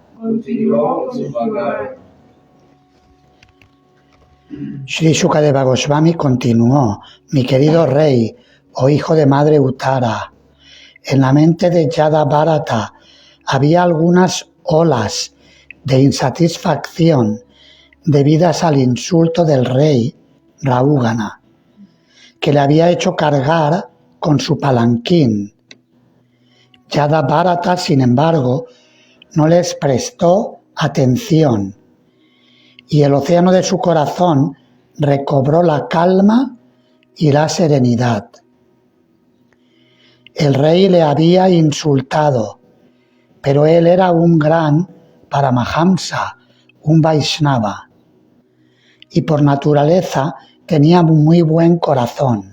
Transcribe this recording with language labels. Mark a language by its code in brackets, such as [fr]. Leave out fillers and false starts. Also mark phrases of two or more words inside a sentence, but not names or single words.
[es] Shri Shukadeva Goswami continuó, mi querido rey, oh hijo de madre Uttara, en la mente de Yada Bharata había algunas olas de insatisfacción debidas al insulto del rey Rahugana, que le había hecho cargar con su palanquín. Yada Bharata, sin embargo, no les prestó atención y el océano de su corazón recobró la calma y la serenidad. El rey le había insultado, pero él era un gran Paramahamsa, un Vaishnava, y por naturaleza tenía un muy buen corazón.